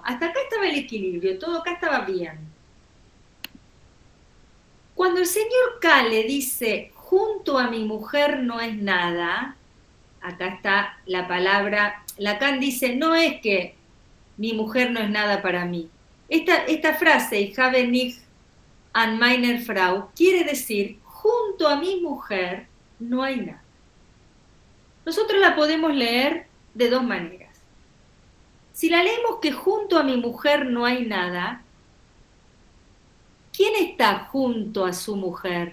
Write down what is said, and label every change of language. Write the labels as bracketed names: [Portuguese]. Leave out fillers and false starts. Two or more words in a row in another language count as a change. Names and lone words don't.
[Spanish] Hasta acá estaba el equilibrio, todo acá estaba bien. Cuando el señor K le dice, junto a mi mujer no es nada, acá está la palabra, Lacan dice, no es que mi mujer no es nada para mí. Esta frase, [German] ich habe nicht an meiner Frau, [Spanish] quiere decir, junto a mi mujer no hay nada. Nosotros la podemos leer de dos maneras. Si la leemos que junto a mi mujer no hay nada, ¿quién está junto a su mujer?